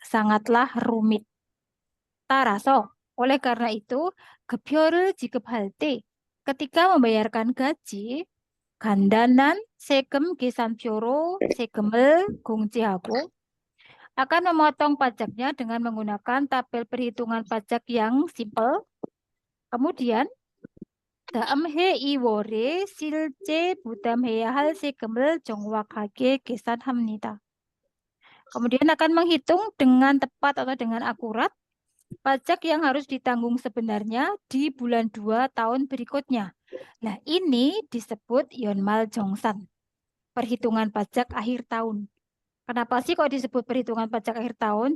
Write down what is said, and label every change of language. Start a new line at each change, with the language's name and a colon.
Indonesian: sangatlah rumit.
Korean: 따라서
Indonesian: oleh karena itu
Korean: 급여를 지급할 때
Indonesian: ketika membayarkan gaji
Korean: 간단한 세금 계산표로 세금을 공제하고
Indonesian: akan memotong pajaknya dengan menggunakan tabel perhitungan pajak yang simpel. kemudian
Korean: 다음 해 2월에 실제 부담해야 할 세금을 정확하게 계산합니다.
Indonesian: Kemudian akan menghitung dengan tepat atau dengan akurat pajak yang harus ditanggung sebenarnya di bulan 2 tahun berikutnya. Nah, ini disebut Yeonmal Jongsan, perhitungan pajak akhir tahun. Kenapa sih kok disebut perhitungan pajak akhir tahun?